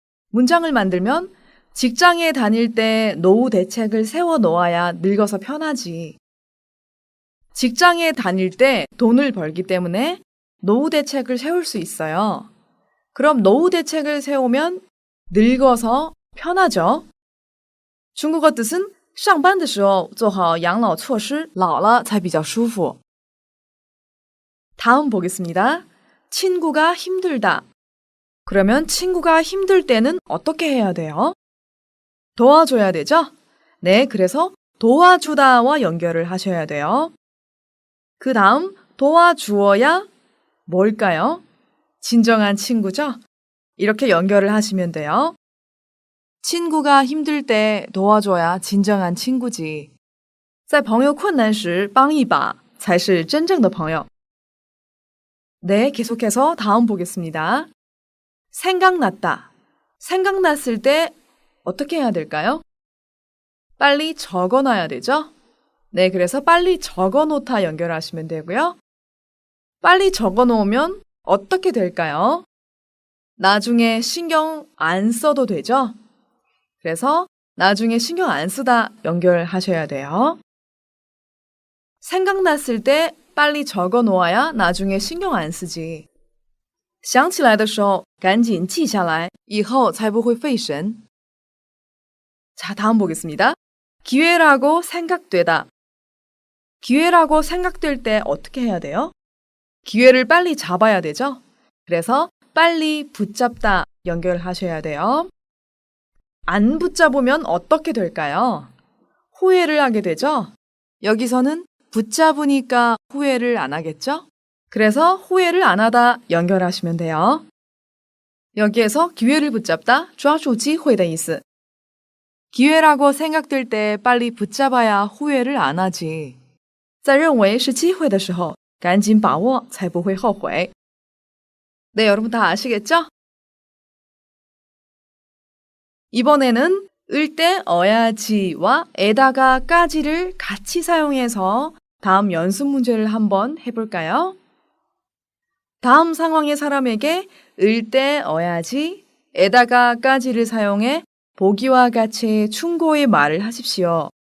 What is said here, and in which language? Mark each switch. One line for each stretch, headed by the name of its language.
Korean: 문장을 만들면 직장에 다닐 때 노후 대책을 세워놓아야 늙어서 편하지. 직장에 다닐 때 돈을 벌기 때문에 노후 대책을 세울 수 있어요. 그럼 노후 대책을 세우면 늙어서 편하죠. 중국어 뜻은
Chinese: 上班的时候做好养老措施，老了才比较舒服。
Korean: 다음 보겠습니다. 친구가 힘들다. 그러면 친구가 힘들 때는 어떻게 해야 돼요? 도와줘야 되죠? 네, 그래서 도와주다와 연결을 하셔야 돼요. 그 다음 도와주어야 뭘까요? 진정한 친구죠? 이렇게 연결을 하시면 돼요. 친구가 힘들 때 도와줘야 진정한 친구지.
Chinese: 在朋友困难时帮一把才是真正的朋友.
Korean: 네, 계속해서 다음 보겠습니다. 생각났다. 생각났을 때 어떻게 해야 될까요? 빨리 적어놔야 되죠? 네, 그래서 빨리 적어놓다 연결하시면 되고요. 빨리 적어놓으면 어떻게 될까요? 나중에 신경 안 써도 되죠? 그래서 나중에 신경 안 쓰다 연결하셔야 돼요. 생각났을 때 빨리 적어 놓아야 나중에 신경 안 쓰지.
Chinese: 想起来的时候赶紧记下来，以后才不会费神.
Korean: 자, 다음 보겠습니다. 기회라고 생각되다. 기회라고 생각될 때 어떻게 해야 돼요? 기회를 빨리 잡아야 되죠? 그래서 빨리 붙잡다 연결하셔야 돼요. 안 붙잡으면 어떻게 될까요? 후회를 하게 되죠? 여기서는 붙잡으니까 후회를 안 하겠죠? 그래서 후회를 안 하다 연결하시면 돼요. 여기에서
Chinese: 기회를 붙잡다, 抓住机会的意思.
Korean: 기회라고 생각될 때 빨리 붙잡아야 후회를 안 하지.
Chinese: 在认为是机会的时候赶紧把握才不会后悔.
Korean: 네, 여러분 다 아시겠죠? 이번에는 을때 어야지와 에다가 까지를 같이 사용해서 다음 연습 문제를 한번 해볼까요? 다음 상황의 사람에게 을때 어야지, 에다가 까지를 사용해 보기와 같이 충고의 말을 하십시오.